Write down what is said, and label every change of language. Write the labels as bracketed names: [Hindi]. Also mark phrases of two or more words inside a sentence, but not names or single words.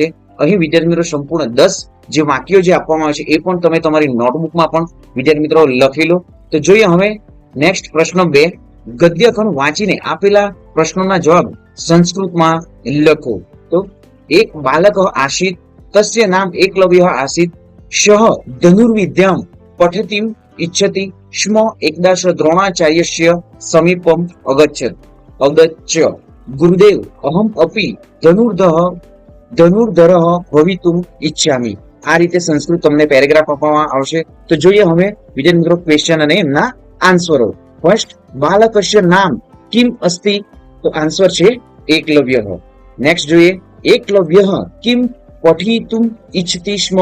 [Gujarati] અહીં વિદ્યાર્થી મિત્રો સંપૂર્ણ 10 જે વાક્યો જે આપવામાં આવે છે એ પણ તમે તમારી નોટબુકમાં પણ વિદ્યાર્થી મિત્રો લખી લો. તો જોઈએ હવે નેક્સ્ટ પ્રશ્ન 2, ગદ્યખંડ વાંચીને આપેલા પ્રશ્નોના જવાબ સંસ્કૃતમાં લખો. [Sanskrit] તો એક બાલક આસિત તસ્ય નામ એકલવ્ય આસિત સહ ધનુર્વિદ્યામ પઠતિમ इच्छति स्म एकदाश द्रोणाचार्यस्य समीपम अगच्छत् गुरुदेव अहम अपि धनुर्धरः भवितुम इच्छामि. [Gujarati] આ રીતે સંસ્કૃત તમને પેરેગ્રાફ આપવામાં આવશે. તો જોઈએ હવે વિદ્યાર્થી મિત્રો ક્વેશ્ચન અને એમના આન્સરો. ફર્સ્ટ, [Sanskrit] બાલકસ્ય નામ કિમ અસ્તિ? [Gujarati] તો આન્સર છે એકલવ્ય. નેક્સ્ટ જોઈએ, એકલવ્ય [Sanskrit] કિમ પઠિતુમ ઇચ્છતિ સ્મ?